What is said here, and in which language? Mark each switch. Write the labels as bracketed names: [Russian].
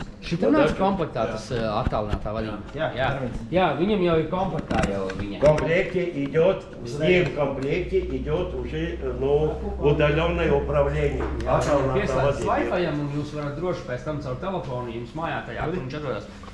[Latvian] Šitam nāc komplektā tas attālinātā vadība. Jā, viņam jau ir komplektā jau viņa. [Russian] С ним в комплекте идет уже, удаленное управление. [Latvian] Pieslēdz Wi-Fi-am un jūs varat droši pēc tam caur telefonu jums mājā tajā, kur viņš atrodas.